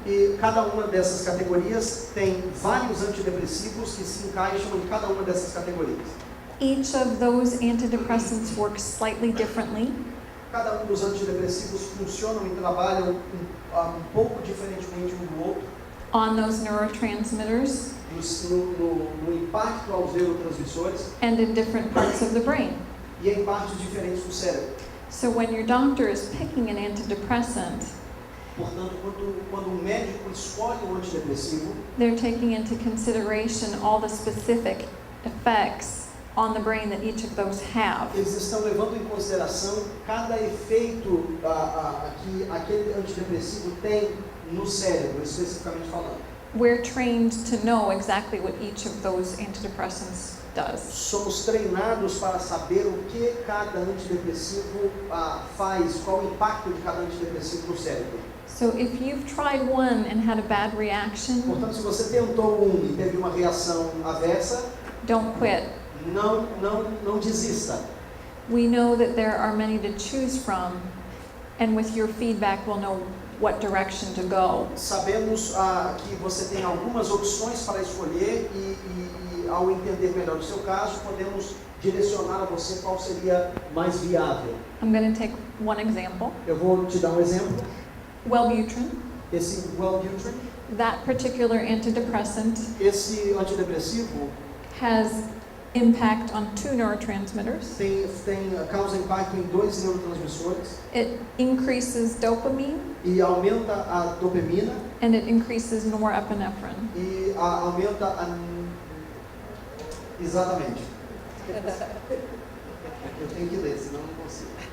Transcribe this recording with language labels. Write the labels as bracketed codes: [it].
[pt] E cada uma dessas categorias tem vários antidepressivos que se encaixam em cada uma dessas categorias. [en] Each of those antidepressants works slightly differently, [pt] Cada dos antidepressivos funcionam e trabalham um pouco diferentemente um do outro [en] on those neurotransmitters [pt] no impacto aos neurotransmissores [en] and in different parts of the brain. [pt] e em partes diferentes do cérebro. [en] So when your doctor is picking an antidepressant, [pt] Portanto, quando um médico escolhe um antidepressivo, [en] they're taking into consideration all the specific effects on the brain that each of those have. [pt] eles estão levando em consideração cada efeito que aquele antidepressivo tem no cérebro, especificamente falando. [en] We're trained to know exactly what each of those antidepressants does. [pt] Somos treinados para saber o que cada antidepressivo faz, qual o impacto de cada antidepressivo no cérebro. [en] So if you've tried one and had a bad reaction, [pt] Portanto, se você tentou e teve uma reação aversa, [en] don't quit. [pt] não desista. [en] We know that there are many to choose from, and with your feedback we'll know what direction to go. [pt] Sabemos que você tem algumas opções para escolher e ao entender melhor o seu caso, podemos direcionar a você qual seria mais viável. [en] I'm going to take one example. [pt] Eu vou te dar um exemplo. [en] Wellbutrin, [pt] Esse Wellbutrin, [en] that particular antidepressant [pt] esse antidepressivo [en] has impact on two neurotransmitters. [pt] causa impacto em dois neurotransmissores [en] It increases dopamine [pt] e aumenta a dopamina [en] and it increases norepinephrine. [pt] e aumenta exatamente. Eu tenho que ler, senão não consigo.